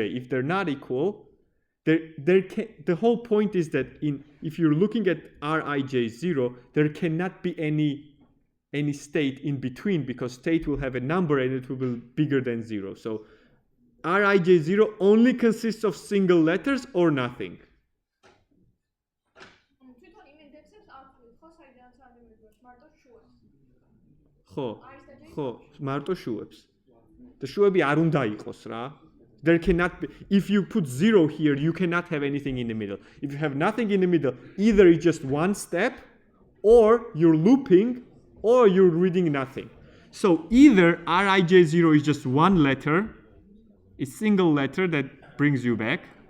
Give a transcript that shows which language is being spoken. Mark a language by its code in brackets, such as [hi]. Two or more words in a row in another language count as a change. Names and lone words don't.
[en] If they're not equal, the whole point is that if you're looking at Rij0, there cannot be any state in between, because state will have a number and it will be bigger than 0. So Rij0 only consists of single letters or nothing. [ka] ხო, მარტო შუებს. The შუები არ უნდა იყოს რა. [en] There cannot be, if you put 0 here, you cannot have anything in the middle. If you have nothing in the middle, either it's just one step, or you're looping, or you're reading nothing. So either Rij0 is just one letter, a single letter that brings you back.